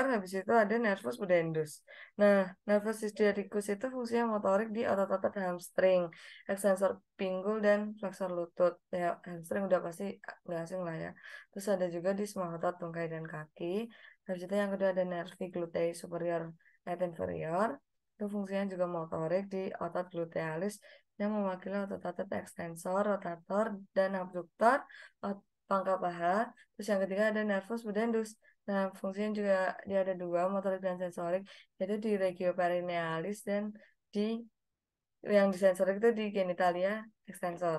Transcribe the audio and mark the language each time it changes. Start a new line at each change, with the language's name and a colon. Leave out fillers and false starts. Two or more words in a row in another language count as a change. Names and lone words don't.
Indonesian: Habis itu ada
Latin: nervus pudendus.
Indonesian: Nah,
Latin: nervus ischiadicus
Indonesian: itu fungsinya motorik di otot-otot hamstring, extensor pinggul dan flexor lutut. Ya, hamstring udah pasti nggak asing lah ya. Terus ada juga di semua otot tungkai dan kaki. Habis itu yang kedua ada
Latin: nervi glutei superior et inferior.
Indonesian: Itu fungsinya juga motorik di otot glutealis yang mewakili otot-otot ekstensor, rotator, dan abduktor, pangkal paha. Terus yang ketiga ada
Latin: nervus pudendus.
Indonesian: Nah, fungsinya juga dia ada dua, motorik dan sensorik, yaitu di
Latin: regio perinealis
Indonesian: dan di yang di sensorik itu di
Latin: genitalia extensor.